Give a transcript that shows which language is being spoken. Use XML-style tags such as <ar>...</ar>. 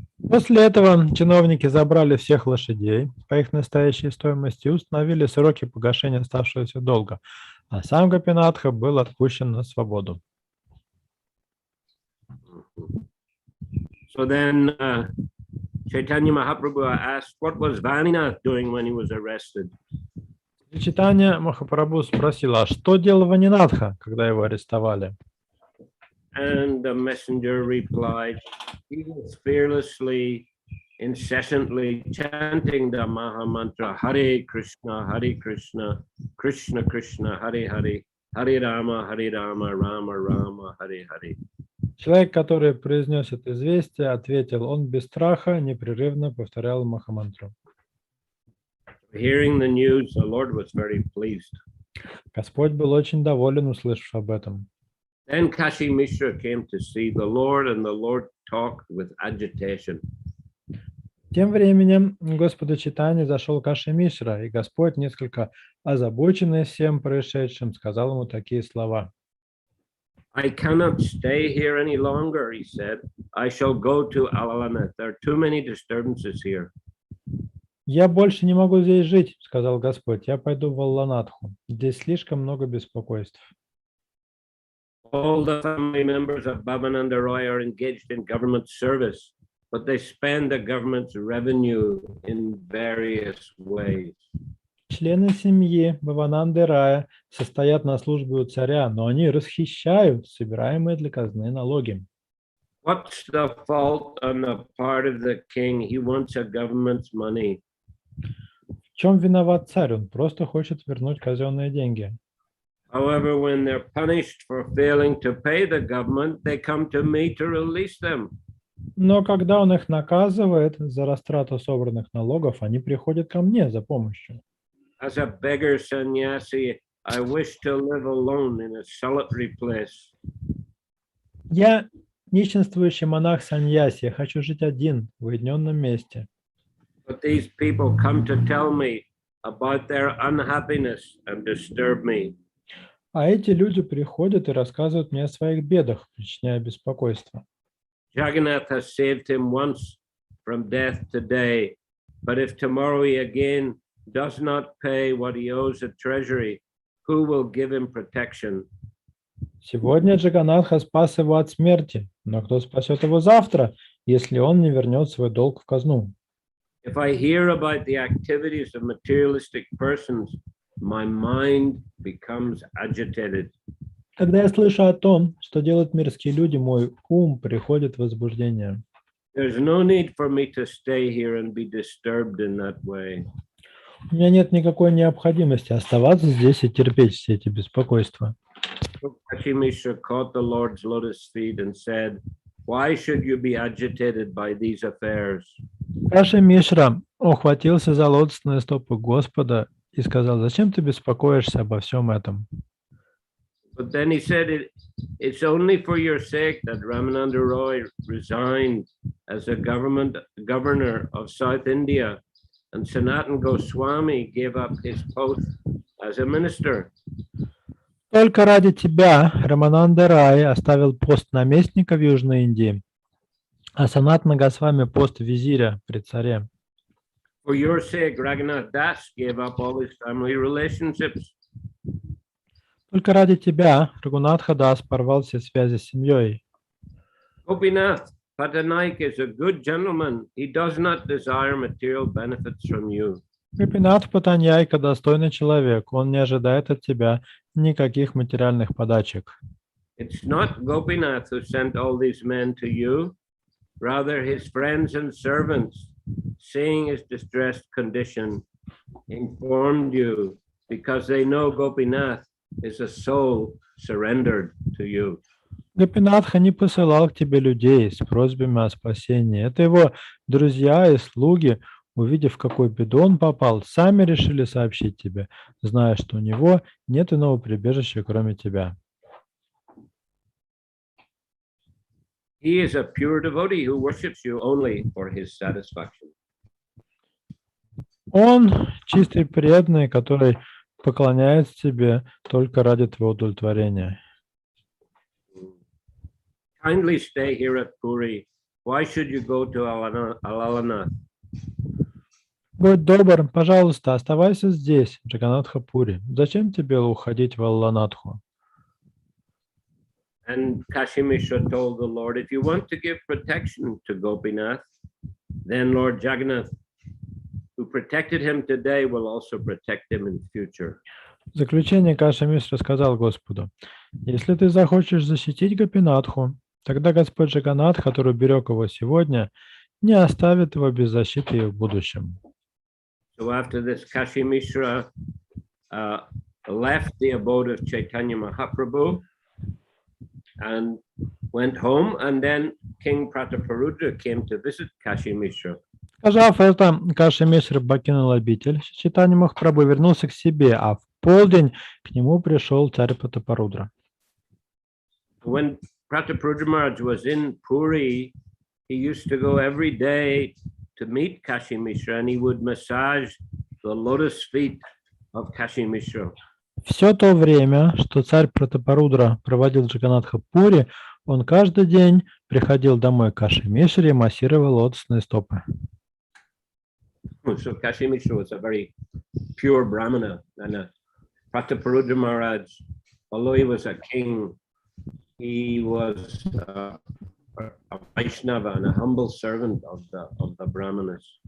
<ru>После этого чиновники забрали всех лошадей по их настоящей стоимости и установили сроки погашения оставшегося долга, а сам Гопинатха был отпущен на свободу.</ru> <en>So then Chaitanya Mahaprabhu asked, what was Vaninath doing when he was arrested?</en> <ru>Шри Чайтанья Махапрабху спросил: а что делал Ванинатха, когда его арестовали?</ru> <en>And the messenger replied, he was fearlessly, incessantly chanting the Maha Mantra, Hare Krishna, Krishna Krishna, Hare Hare, Hare Rama, Rama Rama, Hare Hare.</en> <ru>Человек, который произнес это известие, ответил: он без страха непрерывно повторял Махамантру.</ru> <en>Hearing the news, the Lord was very pleased.</en> <ru>Господь был очень доволен, услышав об этом.</ru> <en>Then Kashi Mishra came to see the Lord, and the Lord talked with agitation.</en> <ru>Тем временем Господу Чайтанье зашел Каши Мишра, и Господь, несколько озабоченный всем происшедшим, сказал ему такие слова:</ru> <en>I cannot stay here any longer, he said. I shall go to Alalanet. There are too many disturbances here.</en> <ru>«Я больше не могу здесь жить», — сказал Господь. «Я пойду в Алланатху. Здесь слишком много беспокойств».</ru> <en>All the family members of Bhavananda Roy are engaged in government service, but they spend the government's revenue in various ways.</en> <ru>Члены семьи Бхавананды Рая состоят на службе у царя, но они расхищают собираемые для казны налоги.</ru> <en>What's the fault on the part of the king? He wants a government's money.</en> <ru>В чем виноват царь? Он просто хочет вернуть казенные деньги.</ru> <en>However, when they're punished for failing to pay the government, they come to me to release them.</en> <ru>Но когда он их наказывает за растрату собранных налогов, они приходят ко мне за помощью.</ru> <en>As a beggar sannyasi, I wish to live alone in a solitary place.</en> <ru>Я нищенствующий монах саньяси, я хочу жить один в уединенном месте.</ru> <en>But these people come to tell me about their unhappiness and disturb me.</en> <ru>А эти люди приходят и рассказывают мне о своих бедах, причиняя беспокойство.</ru> <en>Jagannath has saved him once from death today, but if tomorrow he again does not pay what he owes at treasury, who will give him protection?</en> <ru>Сегодня Джаганатха спас его от смерти, но кто спасет его завтра, если он не вернет свой долг в казну?</ru> <en>If I hear about the activities of materialistic persons, my mind becomes agitated.</en> <ru>Когда я слышу о том, что делают мирские люди, мой ум приходит в возбуждение.</ru> <en>There's no need for me to stay here and be disturbed in that way.</en> <ru>У меня нет никакой необходимости оставаться здесь и терпеть все эти беспокойства.</ru> <en>Kashi Mishra caught the Lord's lotus feet and said, "Why should you be agitated by these affairs?"</en> <ru>Каши Мишра ухватился за лотосные стопы Господа и сказал: «Зачем ты беспокоишься обо всем этом?»</ru> <en>But then he said, it's only for your sake that Ramananda Roy resigned as a governor of South India, and Sanatan Goswami gave up his post as a minister.</en> <ru>Только ради тебя Рамананда Рай оставил пост наместника в Южной Индии, а Санатана Госвами пост визиря при царе.</ru> <en>For your sake, Raghunath Das gave up all his family relationships.</en> <ru>Только ради тебя Рагунатха Дас порвал все связи с семьей.</ru> <en>Gopinath Patanaik is a good gentleman. He does not desire material benefits from you.</en> <ru>Гопинатх Патаньяйка достойный человек, он не ожидает от тебя никаких материальных подачек.</ru> <en>It's not Gopinath who sent all these men to you, rather his friends and servants, seeing his distressed condition, informed you, because they know Gopinath is a soul surrendered to you.</en> <ru>Гопинатха не посылал к тебе людей с просьбами о спасении. Это его друзья и слуги, увидев, в какую беду он попал, сами решили сообщить тебе, зная, что у него нет иного прибежища, кроме тебя.</ru> <en>He is a pure devotee who worships you only for his satisfaction.</en> <ru>Он чистый преданный, который поклоняется тебе только ради твоего удовлетворения.</ru> <en>Kindly stay here at Puri. Why should you go to Alalanath?</en> <ru>Будь добр, пожалуйста, оставайся здесь, в Джаганатха-Пури. Зачем тебе уходить в Алланатху?</ru> <en>And Kashi Mishra told the Lord, if you want to give protection to Gopinath, then Lord Jagannath, who protected him today, will also protect him in future.</en> <ru>В заключение Каши Мишра сказал Господу: если ты захочешь защитить Гопинатху, тогда Господь Джаганнат, который берег его сегодня, не оставит его без защиты и в будущем.</ru> <en>So after this, Kashi Mishra left the abode of Chaitanya Mahaprabhu and went home, and then King Prataparudra came to visit Kashi Mishra.</en> <ru>Сказав это, Каши Мишра покинул обитель Чайтаньи Махапрабху, вернулся к себе, а в полдень к нему пришел царь Пратапарудра.</ru> <en>When Prataparudra Maharaj was in Puri, he used to go every day to meet Kashi Mishra, and he would massage the lotus feet of Kashi Mishra.</en> <ru>Все то время, что царь Пратапарудра проводил в Джаганнатха-Пури, он каждый день приходил домой к Каши Мишре и массировал лотосные стопы.</ru> <en>So Kashi Mishra was a very pure Brahmana, and Prataparudra Maharaj, although he was a king, he was a Vaishnava and a humble servant of the Brahmanas.</en>